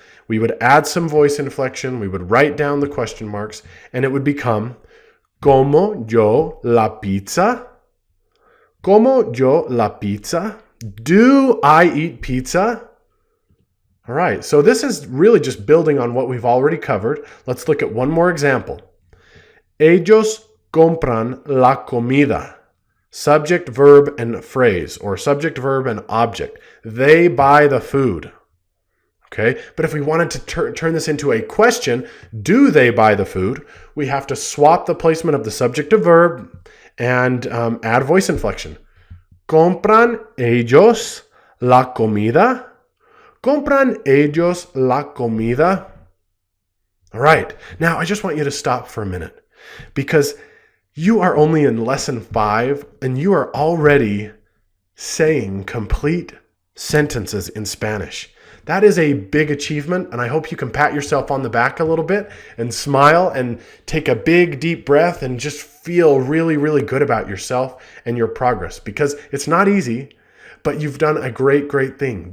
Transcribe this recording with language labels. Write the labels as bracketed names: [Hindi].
[English] We would add some voice inflection. We would write down the question marks, and it would become [Spanish] como yo la pizza? Como yo la pizza? [English] Do I eat pizza? All right, so this is really just building on what we've already covered. Let's look at one more example. [Spanish] Ellos compran la comida. [English] Subject, verb, and phrase, or subject, verb, and object. They buy the food. Okay, but if we wanted to turn this into a question, do they buy the food? We have to swap the placement of the subject to verb and add voice inflection. [Spanish] ¿Compran ellos la comida? ¿Compran ellos la comida? [English] All right, now I just want you to stop for a minute because you are only in lesson 5 and you are already saying complete sentences in Spanish. That is a big achievement, and I hope you can pat yourself on the back a little bit and smile and take a big, deep breath and just feel really, really good about yourself and your progress because it's not easy, but you've done a great, great thing.